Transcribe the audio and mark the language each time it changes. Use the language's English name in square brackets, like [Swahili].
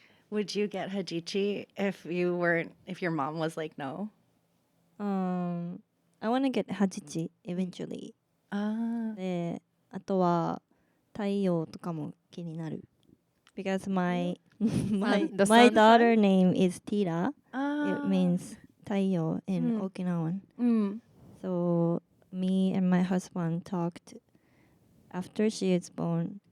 [English] Would you get Hajichi if your mom was like no? I want to get Hajichi eventually. [Japanese] で、あとは太陽とかも気になる。 [English] Because my daughter name is Tira. It means 太陽 in Okinawan. So me and my husband talked after she is born.